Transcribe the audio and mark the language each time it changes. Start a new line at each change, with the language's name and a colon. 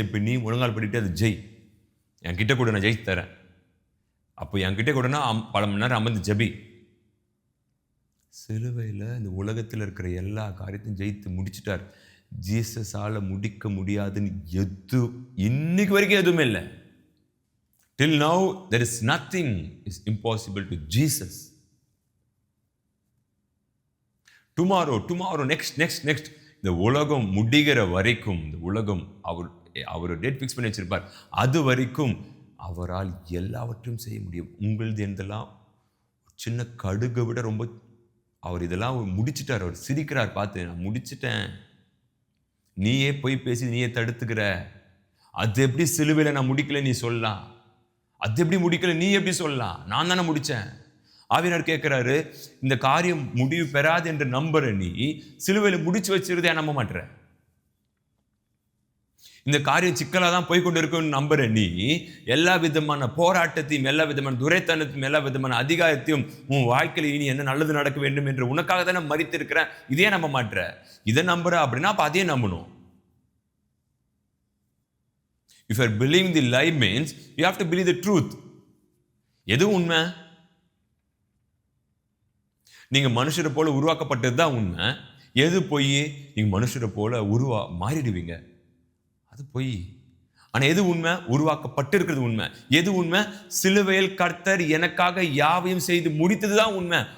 Tamil: இப்போ நீ ஒழுங்கால் பண்ணிட்டு அது ஜெய், என்கிட்ட கூட நான் ஜெயிச்சு தரேன். அப்போ என்கிட்ட கூடனா பல மணி நேரம் அமர்ந்து ஜபி. சிலுவையில் இந்த உலகத்தில் இருக்கிற எல்லா காரியத்தையும் ஜெயித்து முடிச்சிட்டார். ஜீசஸால் முடிக்க முடியாதுன்னு இன்னைக்கு வரைக்கும் எதுவுமே இல்லை.
English: Till now there is nothing is impossible to Jesus. Tomorrow next
Tamil: இந்த உலகம் முடிகிற வரைக்கும், இந்த உலகம் அவர் டேட் ஃபிக்ஸ் பண்ணி வச்சிருப்பார். அது வரைக்கும் அவரால் எல்லாவற்றையும் செய்ய முடியும். உங்களது எந்தெல்லாம் சின்ன கடுகை விட ரொம்ப அவர் இதெல்லாம் முடிச்சிட்டார். அவர் சிரிக்கிறார் பார்த்து, நான் முடிச்சிட்டேன், நீயே போய் பேசி நீயே தடுத்துக்கிற. அது எப்படி சிலுவையில் நான் முடிக்கல நீ சொல்லலாம்? அது எப்படி முடிக்கல நீ எப்படி சொல்லலாம்? நான் தானே முடித்தேன். ஆவியானவர் கேட்குறாரு, இந்த காரியம் முடிவு பெறாது என்று நம்புற நீ சிலுவையில் முடிச்சு வச்சிருந்தே நம்ப மாட்டேற. இந்த காரியம் சிக்கலாக தான் போய்கொண்டு இருக்குன்னு நம்புற நீ எல்லா விதமான போராட்டத்தையும், எல்லா விதமான துரைத்தனத்தையும், எல்லா விதமான அதிகாரத்தையும் உன் வாழ்க்கையில் இனி என்ன நல்லது நடக்க வேண்டும் என்று உனக்காக தானே மறித்து இருக்கிறேன், இதே நம்ப மாட்டேற. இதை நம்புற அப்படின்னா அப்போ அதையே நம்பணும்.
English: If you are believing the lie means you have to believe the truth.
Tamil: எது உண்மை? நீங்க மனுஷரை போல உருவாக்கப்பட்டது தான் உண்மை. எது பொய்? நீங்க மனுஷரை போல மாறிடுவீங்க, அது பொய். ஆனா எது உண்மை? உருவாக்கப்பட்டு இருக்கிறது உண்மை. எது உண்மை? சிலுவையில் கர்த்தர் எனக்காக யாவையும் செய்து முடித்தது தான் உண்மை.